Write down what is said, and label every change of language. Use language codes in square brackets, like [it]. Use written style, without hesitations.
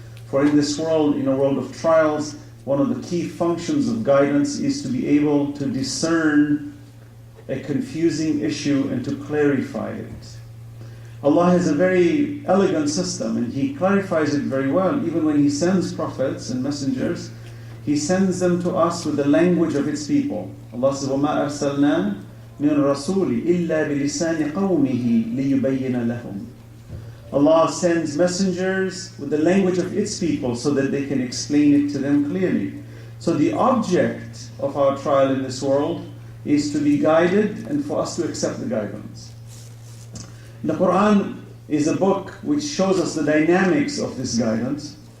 [en] For in this world, in a world of trials, one of the key functions of guidance is to be able to discern a confusing issue and to clarify it. Allah has a very elegant system, and He clarifies it very well. Even when He sends prophets and messengers, He sends them to us with the language of its people. Allah says, [ar] وَمَا أَرْسَلْنَا مِنْ الرَّسُولِ إِلَّا بِلِسَانِ قَوْمِهِ لِيُبَيِّنَ لَهُمْ. [en] Allah sends messengers with the language of its people so that they can explain it to them clearly. So the object of our trial in this world is to be guided and for us to accept the guidance. The Quran is a book which shows us the dynamics of this guidance.